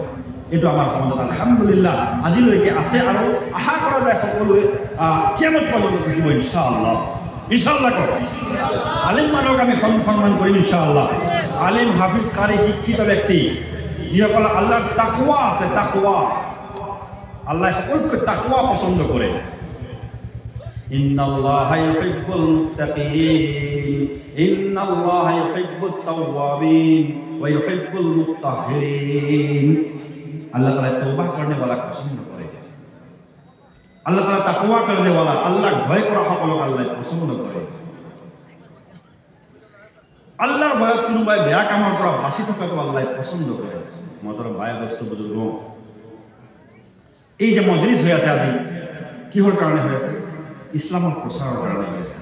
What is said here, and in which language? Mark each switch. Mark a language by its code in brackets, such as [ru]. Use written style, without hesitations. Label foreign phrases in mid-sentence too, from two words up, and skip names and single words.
[as] এইটো আমাৰ সমাজত আলহামদুলিল্লাহ আজিলৈকে আছে আৰু আশা কৰা যায় সকলোৱে কিয়ামত পৰ্যন্ত থাকিব ইনশাআল্লাহ। কৰো আলিম মানুহক আমি সন্মান কৰিম ইনশাআল্লাহ। আলিম, হাফিজ, কাৰি, শিক্ষিত ব্যক্তি যিসকল আল্লাহৰ তাকৱা আছে, তাকৱা আল্লাহ সকলোতকৈ তাকৱা পছন্দ কৰে। [ar] إن الله يحب المتقين، إن الله يحب التوابين ويحب المتطهرين. [hi] अल्लाह ताला तौबा करने वाला पसंद करे। अल्लाह ताला तकवा करने वाला, अल्लाह भय [as] কৰা সকলক আল্লাহ পছন্দ কৰে। আল্লাহৰ ভয়ত কোনোবাই বেয়া কামৰ পৰা বাচি থকাটো আল্লাহ পছন্দ কৰে। মহতৰম ভাই বস্তু বুজুৰ্গ, এই যে মজলিছ হৈ আছে আজি, কিহৰ কাৰণে হৈ আছে? ইছলামৰ প্ৰচাৰৰ কাৰণে হৈ আছে।